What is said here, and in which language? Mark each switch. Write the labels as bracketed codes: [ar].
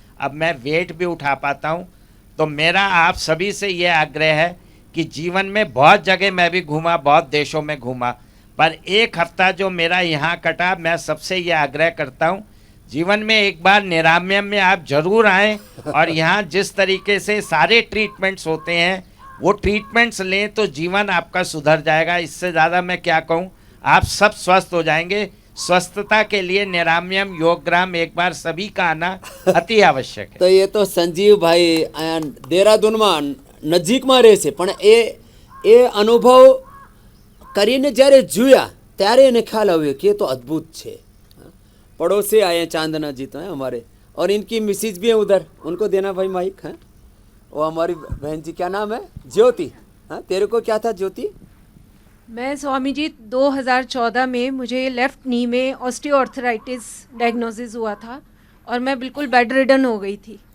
[hi] अब मैं वेट भी उठा पाता हूँ. तो मेरा आप सभी से ये आग्रह है कि जीवन में बहुत जगह मैं भी घूमा, बहुत देशों में घूमा, पर एक हफ्ता जो मेरा यहाँ कटा, मैं सबसे ये आग्रह करता हूँ जीवन में एक बार निरामयम में आप जरूर आएँ और यहाँ जिस तरीके से सारे ट्रीटमेंट्स होते हैं वो ट्रीटमेंट्स लें तो जीवन आपका सुधर जाएगा. इससे ज़्यादा मैं क्या कहूँ, आप सब स्वस्थ हो जाएंगे. स्वस्थता के लिए निरामयम योगग्राम एक बार सभी का आना अति आवश्यक है. [gu] તો એ તો સંજીવભાઈ દેહરાદૂનમાં નજીકમાં રહે છે, પણ એ અનુભવ કરીને જ્યારે જોયા ત્યારે એને ખ્યાલ આવ્યો કે [hi] ये तो अद्भुत [gu] છે। [hi] पड़ोस से आए हैं चांदना जी तो हैं हमारे, और इनकी मिसिज भी है उधर, उनको देना भाई माइक। हैं वो हमारी बहन जी, क्या नाम है? ज्योति। हाँ, तेरे को क्या था ज्योति? मैं स्वामी जी 2014 में मुझे लेफ़्ट नी में ऑस्टियोआर्थराइटिस डायग्नोसिस हुआ था और मैं बिल्कुल बेड रिडन हो गई थी।